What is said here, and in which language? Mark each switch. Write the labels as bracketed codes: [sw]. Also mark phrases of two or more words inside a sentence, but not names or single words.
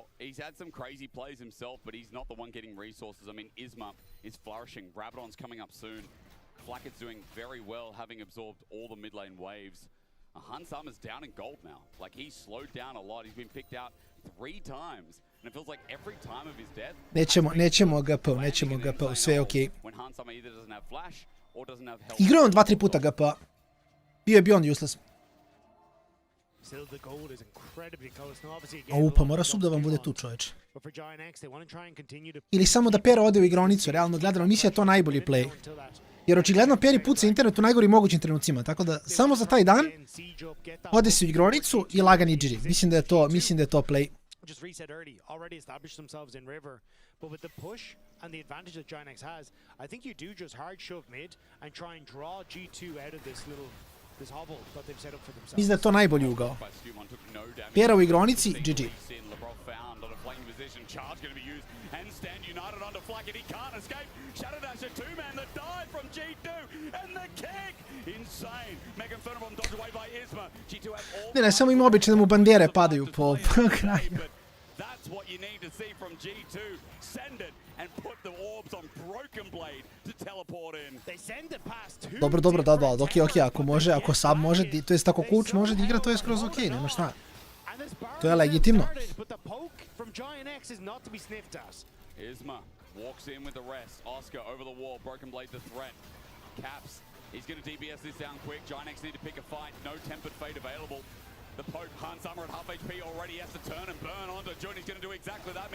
[en] He's had some crazy plays himself, but he's not the one getting resources. I mean, Isma is flourishing. Rabadon's coming up soon. Flackett's doing very well, having absorbed all the mid lane waves. Hansam is down in gold now. Like, he's slowed down a lot. He's been picked out 3 times. And it feels like every time of his death... [sr] Nećemo GP, sve je okej. Igrao on 2-3 puta GP. Bio je [en] beyond useless. [sr] Pa mora sub da vam bude tu, čoveče. Ili samo da Pera ode u igronicu, realno gledano, mislim je to najbolji play. Jer očigledno Peri puca internet u najgorim mogućim trenucima, tako da samo za taj dan ode se u igronicu i lagan iđiri. Mislim da je to play. [en] Just reset early, already established themselves in river, but with the push and the advantage that Giant X has, I think you do just hard shove mid and try and draw G2 out of this little this hobble that they've set up for themselves. [sr] Mislim da je to najbolji ugao. Pjera u igronici, GG. [en] Charge going to be used and stand united onto Flacket. He can't escape. Shadow Dasher, two-man, the dive from G2 and the kick. Insane. Megan Fernabom dodged away by Isma. G2 have all... [sr] Ne, samo ima obično da mu bandere padaju po kraju. [en] That's what you need to see from G2. Send it and put the orbs on Broken Blade to teleport in. They send it past two. [sr] Dobro, da, okej, ako može, ako Sab može, to jest ako Kuč može da igra, to je skroz okej, nema šta. To je legitimno. [en] But the poke from Giant X is not to be sniffed at. Isma walks in with the rest. Oscar over the wall. Broken Blade the threat. Caps. He's going to DBS this down quick. Giant X need to pick a fight. No tempered fate available. The poke. Hans Summer at half HP already has to turn and burn onto Jun. He's going to do exactly that.